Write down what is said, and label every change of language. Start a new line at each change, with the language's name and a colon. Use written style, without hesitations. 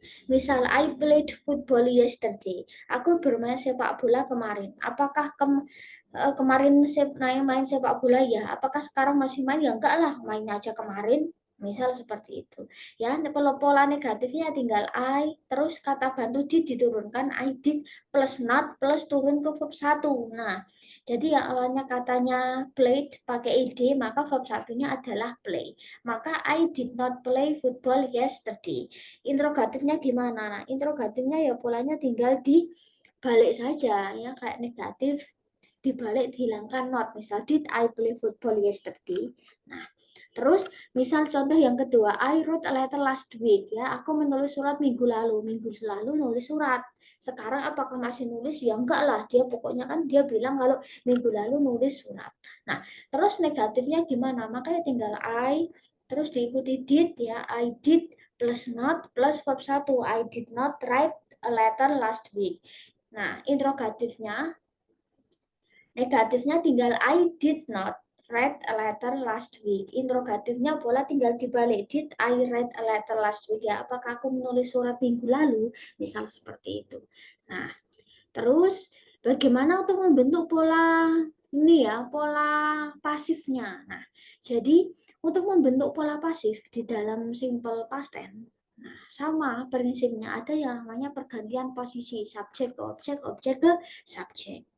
English: Misal, I played football yesterday.
Indonesian: Aku bermain sepak bola kemarin. Apakah kemarin main sepak bola ya? Apakah sekarang masih main? Ya enggak lah, mainnya aja kemarin. Misal seperti itu. Ya, kalau pola negatifnya tinggal I, terus kata bantu did diturunkan
English: I did plus not plus
Indonesian: turun ke verb 1. Nah, jadi yang awalnya katanya played pakai ed, maka verb satunya adalah play.
English: Maka I did not play football yesterday.
Indonesian: Interrogatifnya gimana? Nah, interrogatifnya ya polanya tinggal dibalik saja ya, kayak negatif dibalik dihilangkan not.
English: Misal did I play football yesterday?
Indonesian: Nah, terus misal contoh yang kedua,
English: I wrote a letter last week
Indonesian: ya, aku menulis surat minggu lalu. Minggu lalu nulis surat. Sekarang apakah masih nulis? Ya enggak lah, dia pokoknya kan dia bilang kalau minggu lalu nulis surat. Nah, terus negatifnya gimana? Makanya tinggal I, terus diikuti did ya, I did plus not plus verb 1,
English: I did not write a letter last week.
Indonesian: Nah, interrogatifnya negatifnya tinggal
English: I did not read a letter last week.
Indonesian: Interrogatifnya pola tinggal dibalik.
English: Did I read a letter last week?
Indonesian: Ya, apakah aku menulis surat minggu lalu? Misal seperti itu. Nah, terus bagaimana untuk membentuk pola ini ya, pola pasifnya. Nah, jadi untuk membentuk pola pasif di dalam simple past tense, nah, sama prinsipnya, ada yang namanya pergantian posisi subjek ke objek, objek ke subjek.